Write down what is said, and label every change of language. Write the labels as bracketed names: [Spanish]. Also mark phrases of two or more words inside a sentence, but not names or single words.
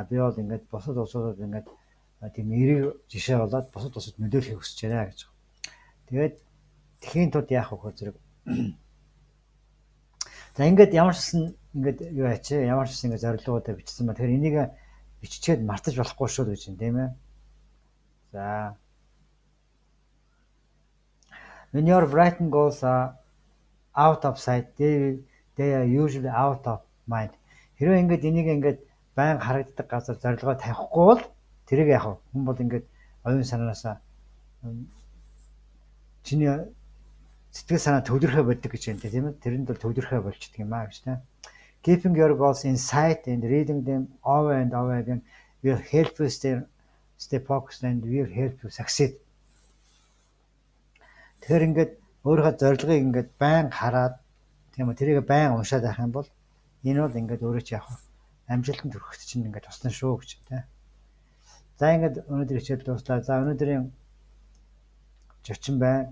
[Mongolian] Би бол ингээд бусад улсуудад ингээд тийм эрэг жишээ болоод бусад улсад нөлөөлөхийг хүсэж байна гэж. Тэгээд тэхийн тулд яах вэ зэрэг. За ингээд ямар ч гэсэн ингээд юу ачаа ямар ч гэсэн ингээд зорилгоудаа бичсэн ба тэгэхээр энийг биччихэд мартаж болохгүй шүү гэж юм тийм ээ. [English] За when your writing goals are out of sight, they are usually out of mind. [Mongolian] Хэрвээ ингээд энийг ингээд байн харагддаг газар зорилгоо тавихгүй бол тэрийг яах вэ? Хүн бол ингээд оюун санаанаасаа чиний сэтгэл санаа төвлөрөхөө болдог гэж байна тийм ээ. Тэрэнд бол төвлөрөхөө болчдөг юм аа гэж тийм. [English] Keeping your goals in sight and reading them over and over again will help you stay focused and will help you succeed. [Mongolian] Тэгэхээр ингээд өөрийнхөө зорилгыг ингээд байн хараад тийм үү тэрийг байн уншаад байх юм бол энэ бол ингээд өөрөө ч яах вэ амжилтанд хүрэхэд чинь ингээд тусна шүү гэж тийм. За ингээд өнөөдөр хичээл дуслаа. За өнөөдрийн зочин байна.